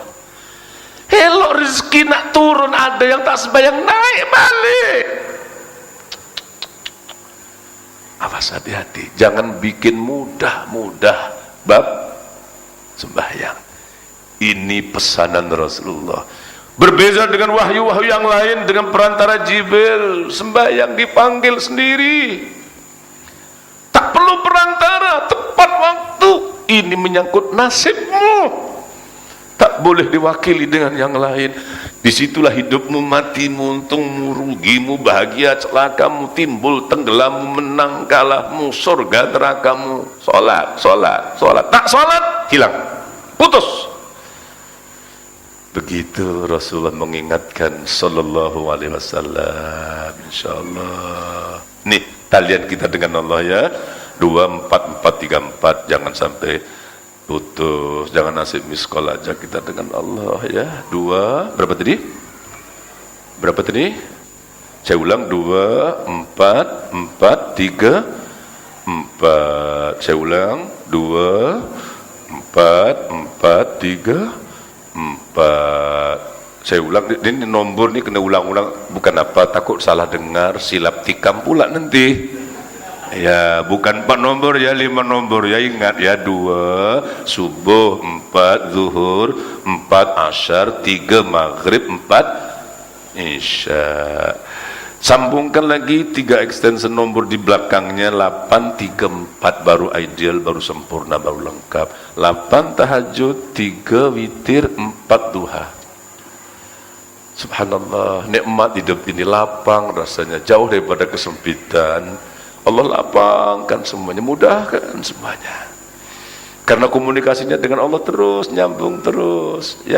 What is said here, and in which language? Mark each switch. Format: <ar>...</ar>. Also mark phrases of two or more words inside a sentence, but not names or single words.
<ms>Elok rezeki nak turun, ada yang tak sembahyang naik balik. Awas, hati-hati, jangan bikin mudah-mudah bab sembahyang. Ini pesanan Rasulullah. Berbeza dengan wahyu-wahyu yang lain, dengan perantara Jibril, sembahyang dipanggil sendiri, tak perlu perantara, tepat waktu. Ini menyangkut nasibmu, tak boleh diwakili dengan yang lain. Disitulah hidupmu, matimu, untungmu, rugimu, bahagia, celakamu, timbul, tenggelammu, menang, kalahmu, surga, nerakamu. Salat, salat, salat. Tak salat, hilang, putus. Begitu Rasulullah mengingatkan</ms> <ar>صلى الله عليه وسلم.</ar> <ms>Insyaallah nih talian kita dengan Allah ya, 2 4 4 3 4, jangan sampai putus, jangan nasib miskol aja kita dengan Allah ya. 2 berapa tadi? Berapa tadi? Saya ulang, 2 4 4 3 4. Saya ulang, 2 4 4 3 4. Saya ulang, ini nombor ini kena ulang-ulang, bukan apa, takut salah dengar, silap tikam pula nanti ya. Bukan 4 nombor ya, 5 nombor ya, ingat ya. 2 subuh, 4 zuhur, 4 asyar, 3 maghrib, 4 isya. Sambungkan lagi 3 extension nombor di belakangnya, 8 3 4, baru ideal, baru sempurna, baru lengkap. 8 tahajud, 3 witir, 4 duha. Subhanallah, nikmat hidup ini lapang rasanya, jauh daripada kesempitan. Allah lapangkan semuanya, mudahkan semuanya, karena komunikasinya dengan Allah terus nyambung terus ya.</ms>